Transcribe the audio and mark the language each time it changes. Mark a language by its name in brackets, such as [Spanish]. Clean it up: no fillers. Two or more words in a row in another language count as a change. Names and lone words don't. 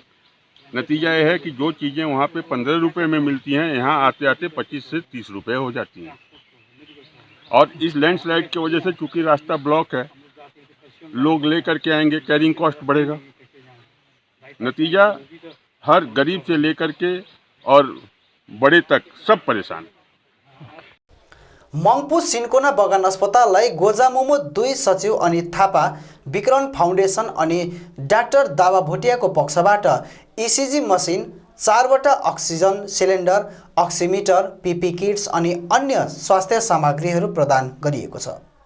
[Hindi] नतीजा यह है कि जो चीज़ें वहाँ पे 15 रुपये में मिलती हैं, यहाँ आते आते 25 से 30 रुपये हो जाती हैं। और इस लैंडस्लाइड की वजह से चूँकि रास्ता ब्लॉक है, लोग ले करके आएंगे, [English] carrying cost [Hindi] बढ़ेगा। नतीजा हर गरीब से लेकर के और बड़े तक सब परेशान। [Nepali] मङ्पू सिन्कोना बगान अस्पताललाई गोजामुमो 2 सचिव अनित थापा, विक्रम फाउन्डेसन अनि डाक्टर दावा भोटियाको पक्षबाट [English] ECG machine, [Nepali] 4वटा [English] oxygen cylinder, [Nepali] अक्सिमिटर, [English] PP kits [Nepali] अनि अन्य स्वास्थ्य सामग्रीहरू प्रदान गरिएको छ।